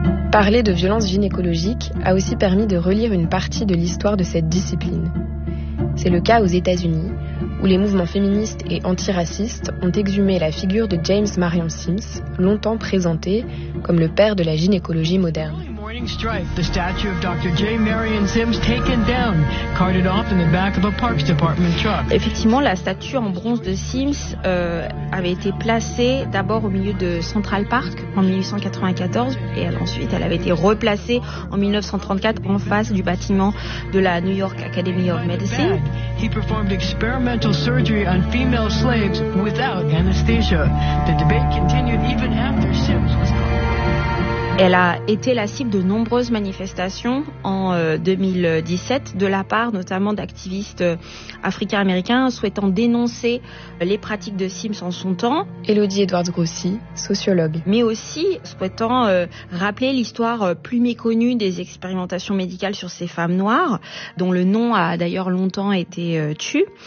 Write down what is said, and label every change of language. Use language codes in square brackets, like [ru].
[fr] Parler de violence gynécologique a aussi permis de relire une partie de l'histoire de cette discipline. C'est le cas aux États-Unis, où les mouvements féministes et antiracistes ont exhumé la figure de James Marion Sims, longtemps présenté comme le père de la gynécologie moderne. [en] The statue of Dr. J. Marion Sims taken down, carted off in the back of a Parks Department truck. [fr] Effectivement, la statue en bronze de Sims avait été placée d'abord au milieu de Central Park en 1894, et ensuite elle avait été replacée en 1934 en face du bâtiment de la New York Academy of Medicine. [en] He performed experimental surgery on female slaves without anesthesia. The debate continued even after Sims was gone. [fr] Elle a été la cible de nombreuses manifestations en 2017 de la part notamment d'activistes africains-américains souhaitant dénoncer les pratiques de Sims en son temps. Elodie Edwards Grossi, sociologue. Mais aussi souhaitant rappeler l'histoire plus méconnue des expérimentations médicales sur ces femmes noires, dont le nom a d'ailleurs longtemps été tu.